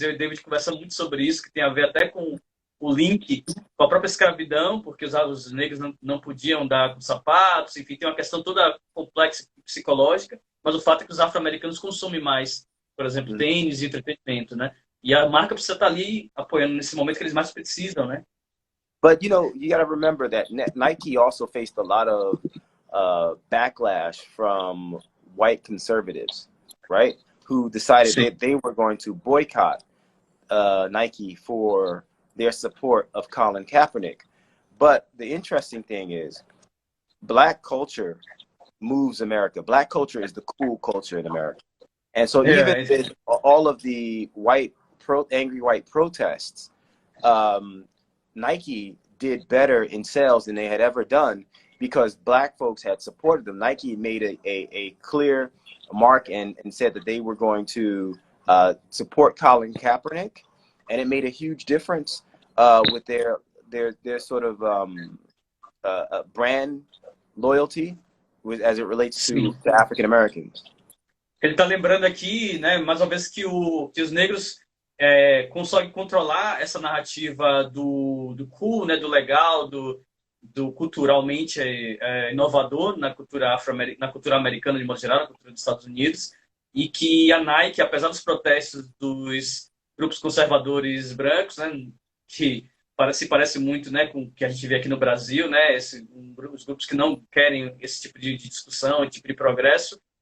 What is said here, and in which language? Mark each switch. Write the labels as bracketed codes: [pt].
[pt] Eu e o David conversa muito sobre isso, que tem a ver até com o link com a própria escravidão, porque os negros não podiam andar com sapatos, enfim, tem uma questão toda complexa psicológica, mas o fato é que os afro-americanos consomem mais, por exemplo, tênis e entretenimento, né? E a marca precisa estar ali apoiando nesse momento que eles mais precisam, né? [en] But, you got to remember that Nike also faced a lot of backlash from white conservatives, right? Who decided that they were going to boycott Nike for their support of Colin Kaepernick. But the interesting thing is, Black culture moves America. Black culture is the cool culture in America. And so even with all of the angry white protests, Nike did better in sales than they had ever done because Black folks had supported them. Nike made a clear mark and said that they were going to support Colin Kaepernick, and it made a huge difference with their sort of brand loyalty as it relates to African Americans. [pt] Ele está lembrando aqui, né, mais uma vez que os negros conseguem controlar essa narrativa do cool, né, do legal, do culturalmente inovador na cultura americana de modo geral, na cultura dos Estados Unidos, e que a Nike, apesar dos protestos dos grupos conservadores brancos, né, que parece muito, né, com o que a gente vê aqui no Brasil, né, os grupos que não querem esse tipo de discussão, esse tipo de progresso,